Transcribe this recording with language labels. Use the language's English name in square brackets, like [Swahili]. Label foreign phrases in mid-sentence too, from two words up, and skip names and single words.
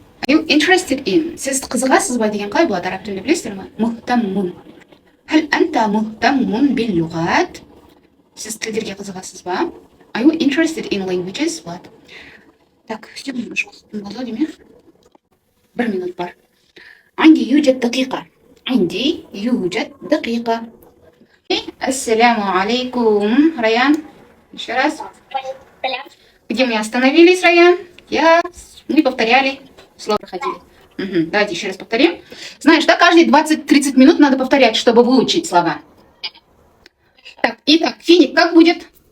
[English] You interested in. [Uzbek] Siz qiziqasizmi degan qay bo'ladi arab tilida bilasizlarmi? [Arabic] Muhtammun. هل أنت مهتم باللغات? [Uzbek] Siz tillarga qiziqasizmi? [English] Are you interested in languages? What? [Russian] Так, все, немножко Владимир. [Kazakh] 1 минут бар. [Arabic] عندي يوجد دقيقة. عندي يوجد دقيقة. السلام عليكم, [Russian] Раян. Еще раз. Где мы остановились, Раян? Мы повторяли. Слово проходили. Давайте еще раз повторим. Знаешь, да, каждые 20-30 минут надо повторять, чтобы выучить слова. Так, итак, финик как будет?